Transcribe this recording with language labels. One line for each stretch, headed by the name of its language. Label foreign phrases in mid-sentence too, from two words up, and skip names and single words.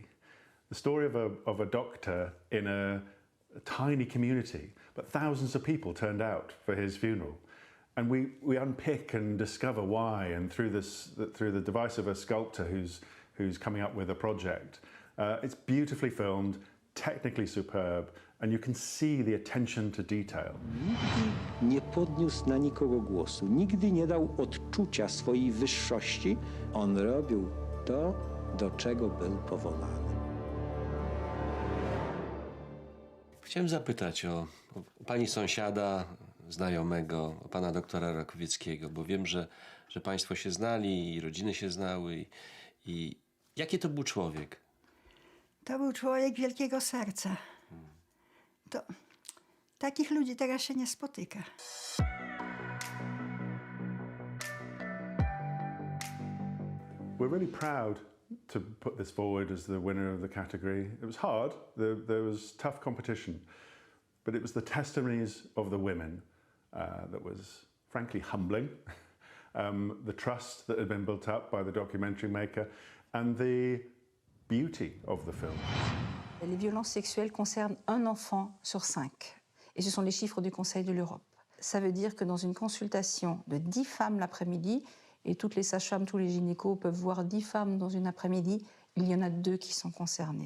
English: The story of a doctor in a tiny community, but thousands of people turned out for his funeral. And we unpick and discover why, and through the device of a sculptor who's coming up with a project. It's beautifully filmed, technically superb, and you can see the attention to detail.
Polish: Nigdy nie podniósł na nikogo głosu, nigdy nie dał odczucia swojej wyższości. On robił to, do czego był powołany. Chciałem zapytać o pani sąsiada, znajomego, o pana doktora Rakowieckiego, bo wiem, że państwo się znali i rodziny się znały. I jaki to był człowiek? To był człowiek wielkiego serca. To takich ludzi teraz się nie spotyka.
English: We're really proud to put this forward as the winner of the category. It was hard, there was tough competition, but it was the testimonies of the women that was frankly humbling, the trust that had been built up by the documentary maker, and the beauty of the film.
French: Les violences sexuelles concernent un enfant sur 5, et ce sont les chiffres du Conseil de l'Europe. Ça veut dire que dans une consultation de 10 femmes l'après-midi, et toutes les sages-femmes, tous les gynécos peuvent voir 10 femmes dans une après-midi, il y en a 2 qui sont concernées.